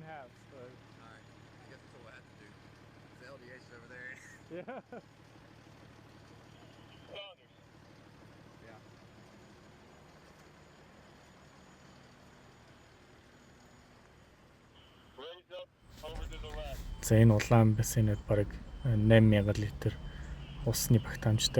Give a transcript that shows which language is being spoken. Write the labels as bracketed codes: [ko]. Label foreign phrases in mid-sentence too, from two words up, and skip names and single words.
[en] Alright, I guess that's what we'll have to do. The LDH is over there. yeah. Saunders. Yeah. Raise up over to the left. [mn] За энэ улаан бассейнод бараг 8000 литр усны багтаамжтай.